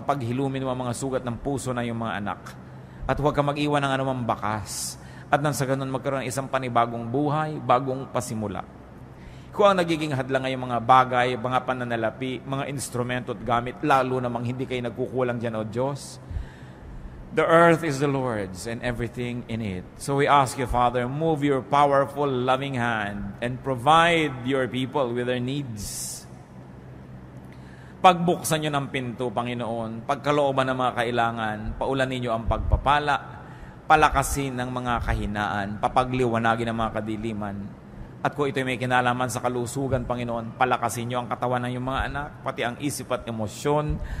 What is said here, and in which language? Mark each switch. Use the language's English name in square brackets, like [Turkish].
[Filipino] Papaghilumin mo ang mga sugat ng puso na iyong mga anak. At huwag ka mag-iwan ng anumang bakas. At nang sa ganun magkaroon ng isang panibagong buhay, bagong pasimula. Kung ang nagiging hadlang ngayong mga bagay, mga pananalapi, mga instrumento at gamit, lalo namang hindi kayo nagkukulang dyan, O Diyos. [English] The earth is the Lord's and everything in it. So we ask you, Father, move your powerful, loving hand and provide your people with their needs. [Filipino] Pagbuksan nyo ng pinto, Panginoon, pagkalooban ng mga kailangan, paulanin nyo ang pagpapala, palakasin ng mga kahinaan, papagliwanagin ng mga kadiliman. At kung ito'y may kinalaman sa kalusugan, Panginoon, palakasin niyo ang katawan ng iyong mga anak, pati ang isip at emosyon.